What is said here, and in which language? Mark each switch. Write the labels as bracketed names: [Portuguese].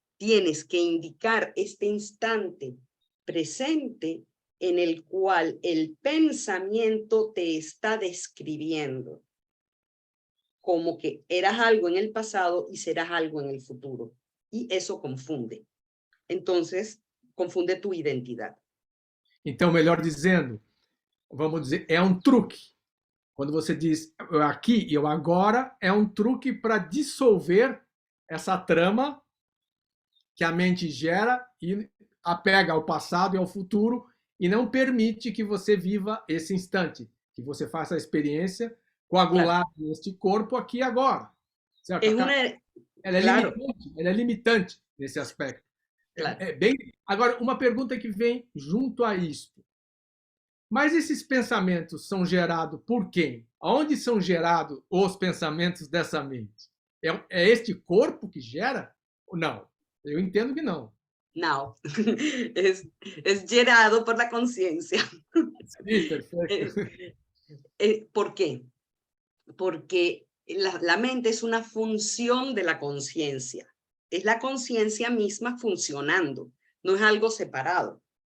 [Spanish] Tienes que indicar este instante presente en el cual el pensamiento te está describiendo. como que eras algo en el pasado y serás algo en el futuro. Y eso confunde. Entonces, confunde tu identidade. [Portuguese] Então, melhor dizendo, vamos dizer, é um truque. Quando você diz eu aqui e eu agora, é um truque para dissolver essa trama que a mente gera e apega ao passado e ao futuro e não permite que você viva esse instante, que você faça a experiência coagulada Claro. neste corpo aqui e agora. Certo? [Spanish] Es una, claro, [Portuguese] Ela é limitante nesse aspecto. [Spanish] claro. [Portuguese] Agora, uma pergunta que vem junto a isto. Mas esses pensamentos são gerados por quem? Aonde são gerados os pensamentos dessa mente? É este corpo que gera? Não. Eu entendo que não. [Spanish] No, es gerado por la conciencia. [Portuguese] Sim, perfeito. [Spanish] ¿Por qué? Porque la mente es una función de la conciencia. Es la conciencia misma funcionando, no es algo separado.